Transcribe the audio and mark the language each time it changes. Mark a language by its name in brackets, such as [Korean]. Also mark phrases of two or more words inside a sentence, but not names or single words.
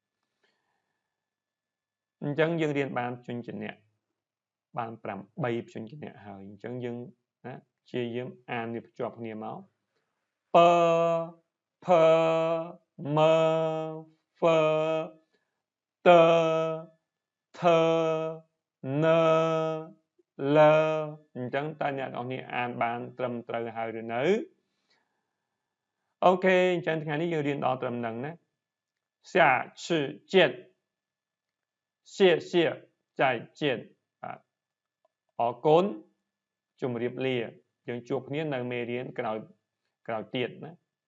[Khmer] អញ្ចឹងយើងរៀនបានជញ្ជាក់បាន8ព្យញ្ជនៈហើយអញ្ចឹងយើងណាព្យាយាមអានវាភ្ជាប់គ្នាមកពផមើហ្វតធណលអញ្ចឹងតើអ្នកនរគ្នាអានបានត្រឹមត្រូវហើយឬនៅ អូខេអញ្ចឹងថ្ងៃនេះយើងរៀនដល់ត្រឹមហ្នឹងណា [Chinese] 下次见谢谢再见 [Khmer] អរគុណជម្រាបលាយើងជួបគ្នានៅមេរៀនក្រោយទៀតណា